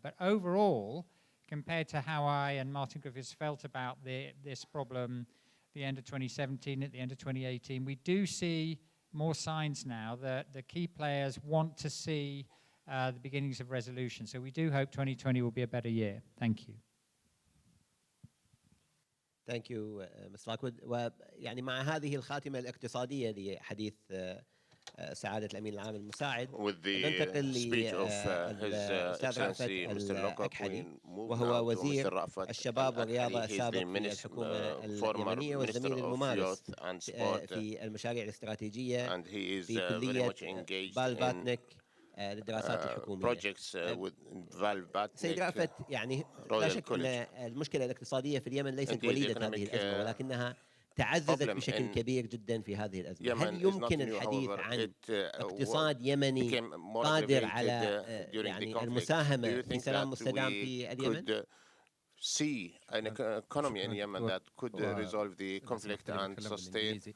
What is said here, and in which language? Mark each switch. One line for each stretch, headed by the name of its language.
English: But overall, compared to how I and Martin Griffiths felt about this problem at the end of 2017, at the end of 2018, we do see more signs now that the key players want to see the beginnings of resolution. So we do hope 2020 will be a better year. Thank you. Thank you, Mr. Lockwood.
Arabic: ويعني مع هذه الخاتمة الاقتصادية لحديث سعادة الأمين العام المساعد ننتقل للأستاذ رافت الأكحلي وهو وزير الشباب والرياضة السابق في الحكومة اليمنية والزميل الممارس في المشاريع الاستراتيجية في كلية بالباتنيك للدراسات الحكومية. سيد رافت، يعني لا شك أن المشكلة الاقتصادية في اليمن ليست وليدة هذه الأزمة، ولكنها تعززت بشكل كبير جدا في هذه الأزمة. هل يمكن الحديث عن اقتصاد يمني قادر على يعني المساهمة في سلام مستدام في اليمن؟
English: See an economy in Yemen that could resolve the conflict and sustain.